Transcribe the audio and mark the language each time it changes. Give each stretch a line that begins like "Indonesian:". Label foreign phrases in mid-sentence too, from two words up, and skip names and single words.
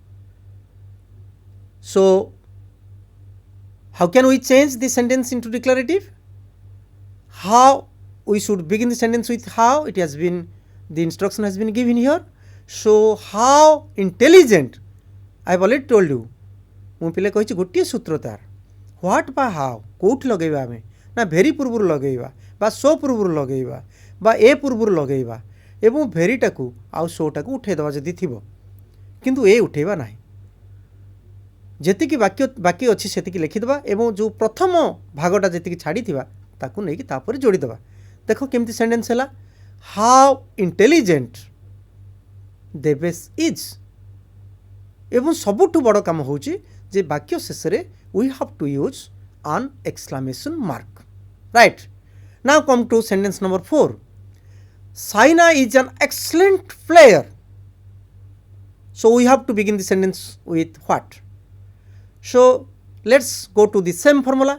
English: So how can we change the sentence into declarative? How we should begin the sentence with how? It has been, the instruction has been given here. So how intelligent, I have already told you.
Odia: ମୁଁ ପିଲେ କହିଛି ଗୋଟିଏ ସୂତ୍ର ତାର ହ୍ୱାଟ୍ ବା ହାଉ କେଉଁଠି ଲଗାଇବା ଆମେ ନା ଭେରି ପୂର୍ବରୁ ଲଗାଇବା ବା ସୋ ପୂର୍ବରୁ ଲଗାଇବା ବା ଏ ପୂର୍ବରୁ ଲଗାଇବା ଏବଂ ଭେରିଟାକୁ ଆଉ ସୋଟାକୁ ଉଠାଇଦେବା ଯଦି ଥିବ, କିନ୍ତୁ ଏ ଉଠାଇବା ନାହିଁ। ଯେତିକି ବାକି ଅଛି ସେତିକି ଲେଖିଦେବା ଏବଂ ଯେଉଁ ପ୍ରଥମ ଭାଗଟା ଯେତିକି ଛାଡ଼ିଥିବା ତାକୁ ନେଇକି ତାପରେ ଯୋଡ଼ିଦେବା। ଦେଖ କେମିତି ସେଣ୍ଟେନ୍ସ ହେଲା,
English: how intelligent Devesh is.
Odia: ଏବଂ ସବୁଠୁ ବଡ଼ କାମ ହେଉଛି ଯେ ବାକ୍ୟ ଶେଷରେ
English: we have to use an exclamation mark, right? Now come to sentence number 4. Saina is an excellent player. So we have to begin the sentence with what? So let's go to the same formula.